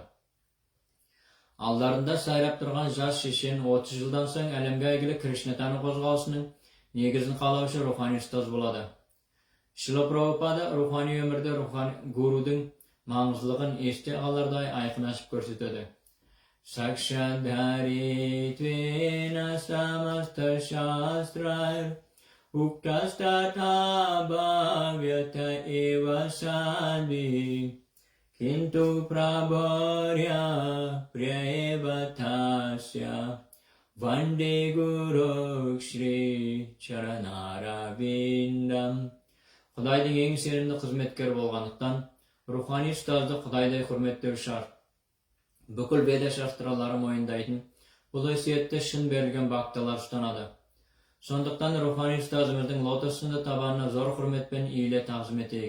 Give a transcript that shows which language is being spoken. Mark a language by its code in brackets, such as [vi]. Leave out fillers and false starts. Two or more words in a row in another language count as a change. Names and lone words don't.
[kk] Алдарында сайрап тұрған жас шешен 30 жылдан соң әлемге әйгілі Кришнатану қозғалысының негізін қалаушы рухани ұстаз болады. Шрила Прабхупада рухани өмірде гурудың маңыздылығын есте қалардай айқын ашып көрсетеді. [sa] Sakshadharittvena samasta shastrar uktastata bhavyata eva sadhi kintu prabharya prayeva tasya vande guru shri charanarabindam. [kk] Құдайдың ең сенімді қызметкер болғандықтан рухани ұстазды Құдайдай құрметтеу шарт. Бүкіл веда шастралары мойындайтын бұл өсиетті шын берілген бакталар ұстанады. Сондықтан рухани ұстазымыздың лотосында табанына зор құрметпен иіле тағзым етейік.